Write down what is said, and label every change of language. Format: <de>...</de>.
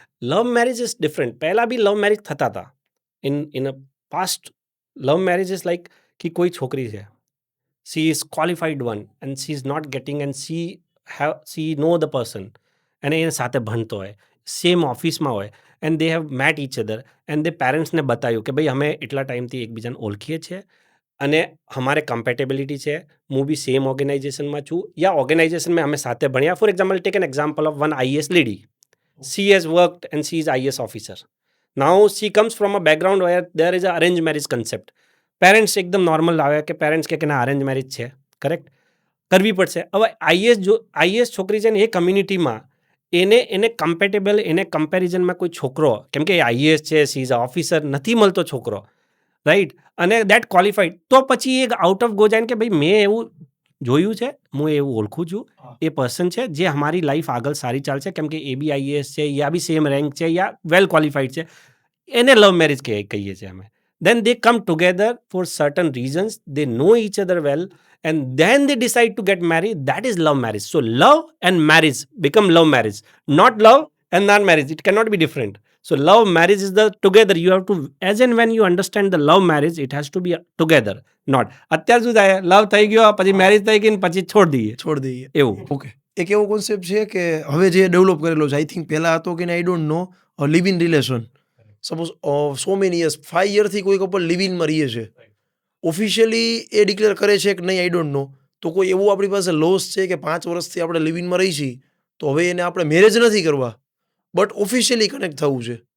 <gu>Love marriage is different. પહેલાં બી love marriage થતા હતા. In a past love marriage is like કે કોઈ છોકરી છે,</gu> <en>she is qualified one and she is not getting and she know the person,</en> <gu>અને એની સાથે ભણતો હોય, સેમ ઓફિસમાં હોય,</gu> <en>and they have met each other</en> <gu>and they પેરેન્ટ્સને બતાવ્યું કે ભાઈ અમે એટલા ટાઈમથી એકબીજાને ઓળખીએ છીએ અને અમારે કમ્પેટેબિલિટી છે, હું બી સેમ ઓર્ગેનાઇઝેશનમાં છું યા ઓર્ગેનાઇઝેશનમાં અમે સાથે ભણ્યા.</gu> <en>For example, take an example of one IAS લેડી. She has worked and she is IAS officer. Now she comes from a background where there is a arranged marriage concept.</en> <gu>Parents એકદમ normal આવે કે parents કે ના arrange marriage છે, correct, કરવી પડશે. હવે IAS છોકરી છે ને એ કમ્યુનિટીમાં એને કમ્પેટેબલ, એને કમ્પેરિઝનમાં કોઈ છોકરો, કેમ કે આઈએએસ છે,</gu> <en>she is a officer,</en> <gu>નથી મળતો છોકરો, રાઈટ, અને દેટ ક્વોલિફાઈડ, તો પછી એક આઉટ ઓફ ગો જાય કે ભાઈ મેં એવું જોયું છે, હું એવું ઓળખું છું, એ પર્સન છે જે અમારી લાઈફ આગળ સારી ચાલશે, કેમ કે એ બી આઈએએસ છે, યા બી સેમ રેન્ક છે, યા વેલ ક્વોલિફાઈડ છે, એને લવ મેરેજ કહીએ છીએ અમે.</gu> <en>Then they come together for certain reasons, they know each other well, and then they decide to get married. That is love marriage. So love and marriage become love marriage, not love and not marriage. It cannot be different. So love marriage is the together. You have to, as and when you understand the love marriage, it has to be together, not</en> <gu>અત્યાર શું થાય, લવ થઈ ગયો પછી marriage થઈ ગઈ ને પછી છોડ દઈએ એવું.</gu> <en>Okay.</en> <gu>એક એવો કોન્સેપ્ટ છે કે હવે જે ડેવલપ કરેલો છે,</gu> <en>I think</en> <gu>પહેલાં હતો કે</gu> <en>I don't know,</en> <gu>live in relation. Suppose so many years, 5 યરથી કોઈ કપલ લિવ ઇનમાં રહીએ છે, ઓફિશિયલી એ ડિક્લેર કરે છે કે નહીં,</gu> <en>I don't know,</en> <gu>તો કોઈ એવું આપણી પાસે લોસ છે કે 5 વર્ષથી આપણે લિવ ઇનમાં રહી છીએ તો હવે એને આપણે મેરેજ નથી કરવા, બટ ઓફિશિયલી કનેક્ટ થવું છે.</gu>